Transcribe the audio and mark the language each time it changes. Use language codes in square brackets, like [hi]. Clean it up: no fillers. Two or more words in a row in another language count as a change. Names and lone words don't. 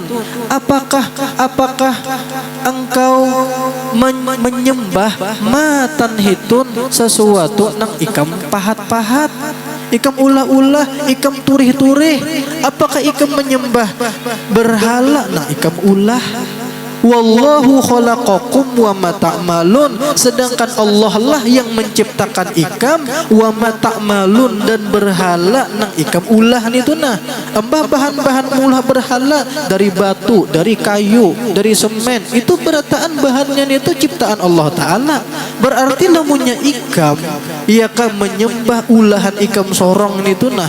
[bjn] Apakah engkau menyembah [ar] ما تنحتون, [bjn] sesuatu nang ikam pahat-pahat? Ikam ulah-ulah, ikam turih-turih. Apakah ikam menyembah berhala? Nah, ikam ulah. [ar] والله خلقكم وما تعملون. [bjn] Sedangkan Allah lah yang menciptakan ikam, [ar] وما تعملون, [bjn] dan berhala nang ikam ulah nitu nah. Embah bahan-bahan ulah berhala dari batu, dari kayu, dari semen. Itu berataan bahannya nitu ciptaan Allah Ta'ala. Berarti lamunnya ikam ia kan menyembah ulahan ikam sorong nitu nah.